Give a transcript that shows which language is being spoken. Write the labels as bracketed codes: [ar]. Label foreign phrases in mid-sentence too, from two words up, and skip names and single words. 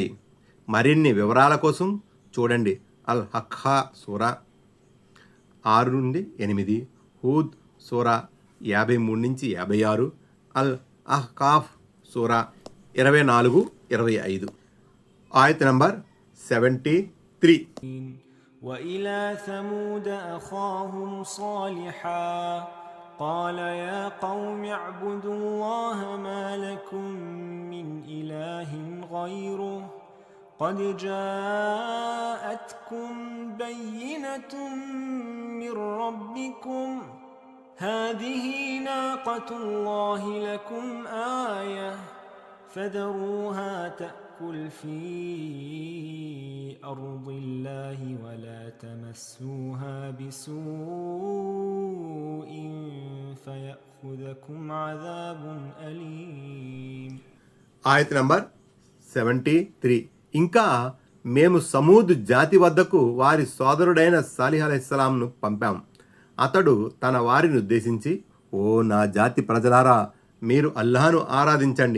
[te] మరిన్ని వివరాల కోసం చూడండి అల్ హక్కా సూరా 6-8, హూద్ సూరా 53-56, అల్ అహ్కాఫ్ సూరా 24-25. ఆయత్ నంబర్ 73. [ar] وإلى ثمود أخاهم صالحا قال يا قوم اعبدوا الله ما لكم من إله غيره قد جاءتكم بينة من ربكم هذه ناقة الله لكم آية فذروها تأكل في أرض الله ولا تمسوها بسوء فيأخذكم عذاب أليم. [te] ఆయత్ నంబర్ 73. ఇంకా మేము సమూద్ జాతి వద్దకు వారి సోదరుడైన సాలిహ్ అలైహిస్సలాంను పంపాం. అతడు తన వారిని ఉద్దేశించి, ఓ నా జాతి ప్రజలారా, మీరు అల్లాహను ఆరాధించండి.